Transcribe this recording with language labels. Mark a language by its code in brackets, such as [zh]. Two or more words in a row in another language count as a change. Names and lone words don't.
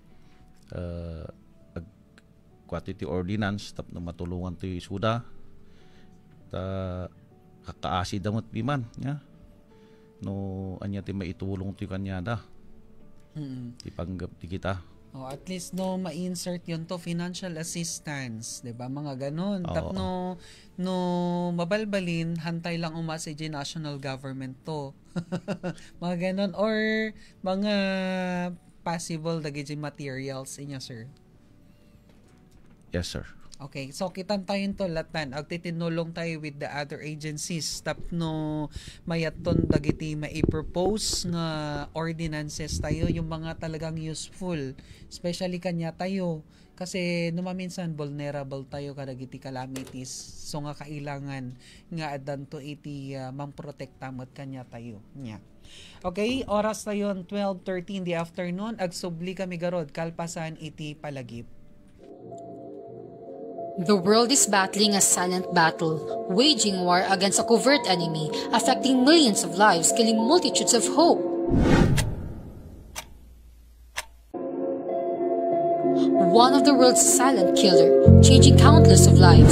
[ilo] kwati ti ordinance tapno matulungan ti isuda ta kakaasi damot piman nya no anya ti maitulong ti kanyada ti panggap ti kita. Oh, at least no ma-insert yun to [en] financial assistance, [ilo] 'di ba? [tl] Mga ganun. [ilo] Tapno no mabalbalin hantay lang umasa di [en] national government [ilo] to. [tl] Mga ganun [ilo] or mga possible dagiti materials inya, sir? [en] Yes, sir. [ilo] Okay, so kitan tayo to latan, agtitinulong tayo [en] with the other agencies [ilo] tapno mayaton dagiti mai-propose nga ordinances tayo, [tl] yung mga talagang useful, [ilo] especially kanya tayo kasi numaminsan vulnerable tayo kadagiti calamities, so nga kailangan nga adan to iti mamprotekta met kanya tayo nya. Okay, oras tayo 12:30 [en] in the afternoon, [ilo] agsubli kami garod kalpasan iti palagip. [en] The world is battling a silent battle, waging war against a covert enemy, affecting millions of lives, killing multitudes of hope. One of the world's silent killer, changing countless of lives.